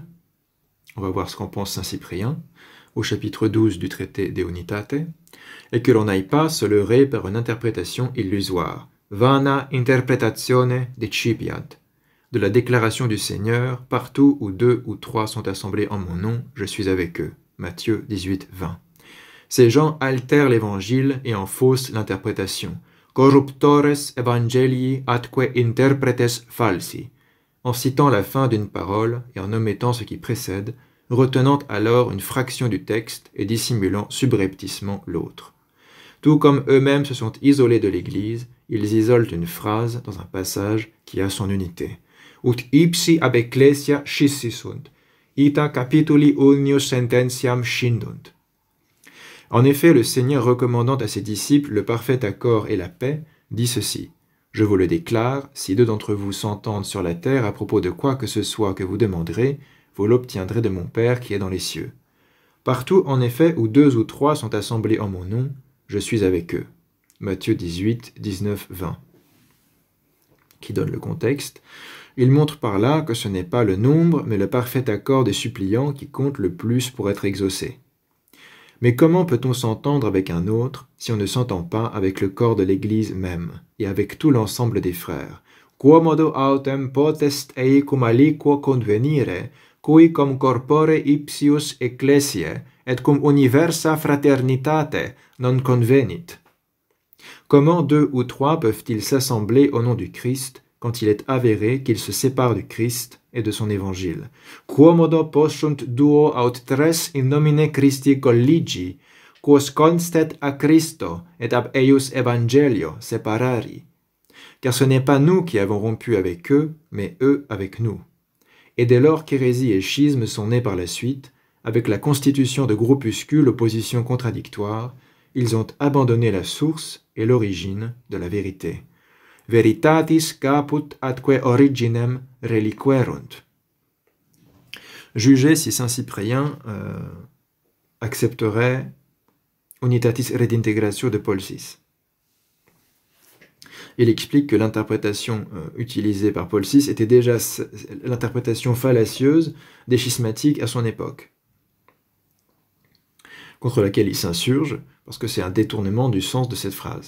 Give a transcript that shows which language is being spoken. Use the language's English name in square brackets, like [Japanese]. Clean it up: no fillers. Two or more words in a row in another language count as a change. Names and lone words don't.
[French] On va voir ce qu'en pense saint Cyprien, au chapitre 12 du traité De Unitate, et que l'on n'aille pas se leurrer par une interprétation illusoire, [Latin] vana interpretatione decipiat, [French] de la déclaration du Seigneur, partout où 2 ou 3 sont assemblés en mon nom, je suis avec eux. Matthieu 18, 20. Ces gens altèrent l'Évangile et en faussent l'interprétation. [Latin] Corruptores evangelii atque interpretes falsi, [French] en citant la fin d'une parole et en omettant ce qui précède, retenant alors une fraction du texte et dissimulant subrepticement l'autre. Tout comme eux-mêmes se sont isolés de l'Église, ils isolent une phrase dans un passage qui a son unité. [Latin] Ut ipsi ab ecclesia scissisunt, ita capituli unius sententiam scindunt. [French] En effet, le Seigneur recommandant à ses disciples le parfait accord et la paix, dit ceci: « Je vous le déclare, si 2 d'entre vous s'entendent sur la terre à propos de quoi que ce soit que vous demanderez, vous l'obtiendrez de mon Père qui est dans les cieux. Partout, en effet, où 2 ou 3 sont assemblés en mon nom, je suis avec eux. » Matthieu 18, 19, 20. Qui donne le contexte. Il montre par là que ce n'est pas le nombre, mais le parfait accord des suppliants qui compte le plus pour être exaucé. Mais comment peut-on s'entendre avec un autre si on ne s'entend pas avec le corps de l'Église même et avec tout l'ensemble des frères? [Latin] Quomodo autem potest ei cum aliquo convenire, cui cum corpore ipsius ecclesiae et cum universa fraternitate non convenit. [French] Comment 2 ou 3 peuvent-ils s'assembler au nom du Christ quand il est avéré qu'ils se séparent du Christ et de son évangile? [Latin] Quomodo possunt 2 aut 3 in nomine Christi colligi, quos constet a Christo et ab eius evangelio separari. [French] Car ce n'est pas nous qui avons rompu avec eux, mais eux avec nous. Et dès lors qu'hérésie et schisme sont nés par la suite, avec la constitution de groupuscules aux positions contradictoires, ils ont abandonné la source et l'origine de la vérité. [Latin] Veritatis caput atque originem reliquerunt. [French] Jugez si saint Cyprien accepterait Unitatis Redintegratio de Paul VI. Il explique que l'interprétation utilisée par Paul VI était déjà l'interprétation fallacieuse des schismatiques à son époque, contre laquelle il s'insurge, parce que c'est un détournement du sens de cette phrase.